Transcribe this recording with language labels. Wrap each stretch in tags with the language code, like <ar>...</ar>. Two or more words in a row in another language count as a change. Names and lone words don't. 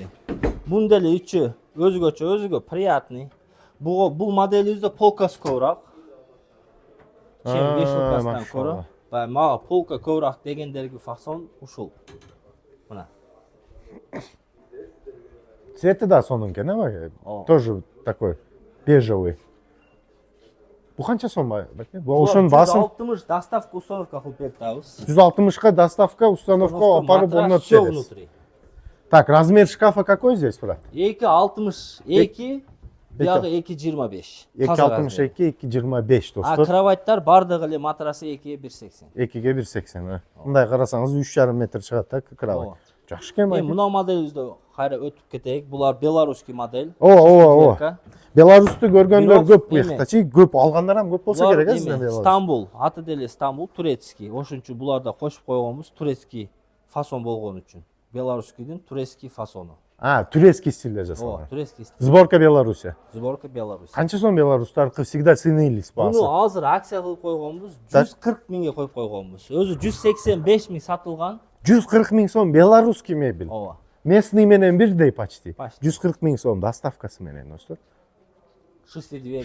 <ky>Бунун деле ичи өзгөчө, приятный. Бул моделибизде полкасы көбүрөөк. Чем вешалкасынан көрө. Баягы мага полка көбүрөөк дегендерге фасон ушул. Мына. Цвети да сонун экен, а?</ky> <ru>Тоже такой бежевый.</ru> <ky>Бу канча сом баке? Бу ошонун баасын 160 доставка установка кылып берип атабыз. 160ка доставка, установка апарып орнотуп всё бересиз.</ky> <ru>внутри. Так, размер шкафа какой здесь, брат? 2,62,</ru> <ky>биягы 2,25. 2,62, 2,25 достор. Кроваттар бардыгы эле матрасы 2,180. 2ге 1,80. Мындай карасаңыз 3,5 метр чыгат да кровать. Жакшы экен баке. Мына моделибизде кайра өтүп кетейик. Булар белорусский модель. Ооба. Беларусьту көргөндөр Бирок көп буяктачы, көп алгандар ham көп болсо керек, сизден Беларусь. Стамбул, аты деле Стамбул, турецкий. Ошон үчүн буларда кошуп койгонбуз турецкий фасон болгон үчүн. Белорусскийдин турецкий фасону. Турецкий стилде жасалган. Турецкий стиль.</ky> <ru>Сборка Беларуси. Сборка Беларусь.</ru> <ky>Канча сом Беларустар</ky> <ru>всегда ценились</ru> <ky>баасы? Буну азыр акция кылып койгонбуз, 140 миңге коюп койгонбуз. Өзү 185 миң сатылган. 140 миң сом белорусский мебель. Ооба. Местный менен бирдей почти. 140 миң сом доставкасы менен, достор. 62</ky>